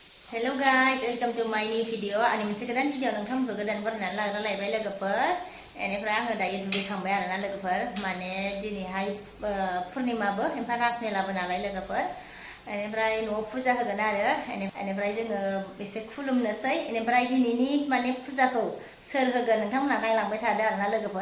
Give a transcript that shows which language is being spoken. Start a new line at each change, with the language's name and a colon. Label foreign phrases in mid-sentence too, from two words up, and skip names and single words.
English: Hello guys, welcome to my new video.
Bodo: Ani moनसे गोदान भिडिअ नोंथांमोनखौ गोदान बरायनानै लायबाय लोगोफोर। बेनिफ्राय आङो दायो दुगैखांबाय आरोना लोगोफोर। माने दिनैहाय पुर्निमाबो ओमफ्राय राज मेलाबो नालाय लोगोफोर। बेनिफ्राय न'आव फुजा होगोन आरो बेनिफ्राय जोङो एसे खुलुमनोसै। बेनिफ्राय दिनैनि माने फुजाखौ सोर होगोन नोंथांमोना नायलांबाय थादो आरोना लोगोफोर।